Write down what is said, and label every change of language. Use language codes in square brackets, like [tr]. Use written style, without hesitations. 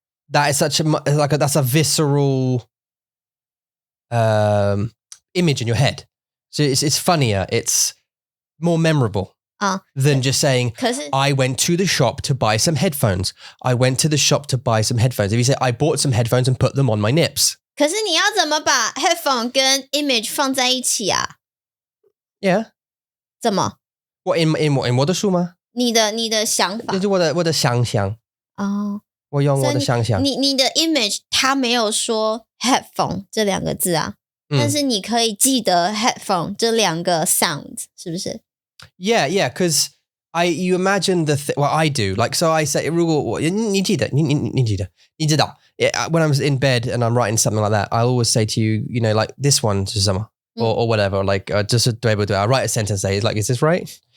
[en] That is that's a visceral image in your head. So it's funnier. It's more memorable than just saying, I went to the shop to buy some headphones. I went to the shop to buy some headphones. If you say, I bought some headphones and put them on my nips. [zh] 可是你要怎么把 headphone 跟 image 放在一起啊？ [en] Yeah. [zh] 怎么？ [en] What in [zh] 我的书吗？你的想法。就是我的想象。我用我的想象。你的 image 它没有说 headphone 这2个字啊，但是你可以记得 headphone 这2个 sound 是不是？ [en] Yeah, because you imagine well, I do. Like, so I say, [zh] 如果我你记得 [en] when I'm in bed and I'm writing something like that, I always say to you, like this one [zh] 是什么 [en] or whatever, like [zh] 这是对不对? [en] I write a sentence, say like, is this right?